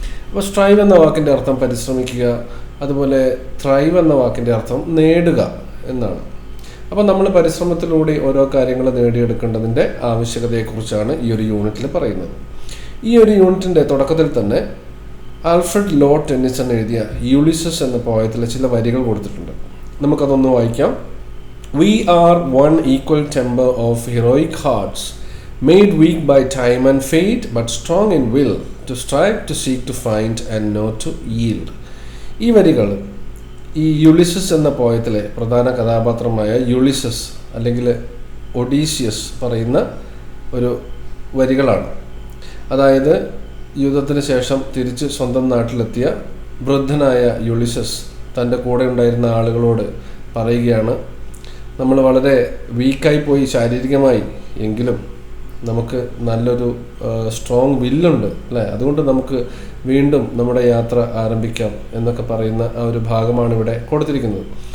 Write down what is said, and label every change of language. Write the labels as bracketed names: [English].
[Malayalam] അപ്പോൾ സ്ട്രൈവ് എന്ന വാക്കിൻ്റെ അർത്ഥം പരിശ്രമിക്കുക, അതുപോലെ ത്രൈവ് എന്ന വാക്കിൻ്റെ അർത്ഥം നേടുക എന്നാണ്. അപ്പോൾ നമ്മൾ പരിശ്രമത്തിലൂടെ ഓരോ കാര്യങ്ങൾ നേടിയെടുക്കേണ്ടതിൻ്റെ ആവശ്യകതയെക്കുറിച്ചാണ് ഈ ഒരു യൂണിറ്റിൽ പറയുന്നത്. ഈ ഒരു യൂണിറ്റിൻ്റെ തുടക്കത്തിൽ തന്നെ ആൽഫ്രഡ് ലോ ടെന്നിസൺ എഴുതിയ യുളിസസ് എന്ന പോയത്തിലെ ചില വരികൾ കൊടുത്തിട്ടുണ്ട്. നമുക്കതൊന്ന് വായിക്കാം. [English] We are one equal temper of heroic hearts, made weak by time and fate, but strong in will, to strive, to seek, to find, and know, to yield. [Malayalam] ഈ വരികൾ ഈ യുളിസസ് എന്ന പോയത്തിലെ പ്രധാന കഥാപാത്രമായ യുളിസസ് അല്ലെങ്കിൽ ഒഡീസിയസ് പറയുന്ന ഒരു വരികളാണ്. അതായത് യുദ്ധത്തിന് ശേഷം തിരിച്ച് സ്വന്തം നാട്ടിലെത്തിയ വൃദ്ധനായ യുളിസസ് തൻ്റെ കൂടെ ഉണ്ടായിരുന്ന ആളുകളോട് പറയുകയാണ്, നമ്മൾ വളരെ വീക്കായി പോയി ശാരീരികമായി, എങ്കിലും നമുക്ക് നല്ലൊരു സ്ട്രോങ് വില്ലുണ്ട് അല്ലേ, അതുകൊണ്ട് നമുക്ക് വീണ്ടും നമ്മുടെ യാത്ര ആരംഭിക്കാം എന്നൊക്കെ പറയുന്ന ആ ഒരു ഭാഗമാണ് ഇവിടെ കൊടുത്തിരിക്കുന്നത്.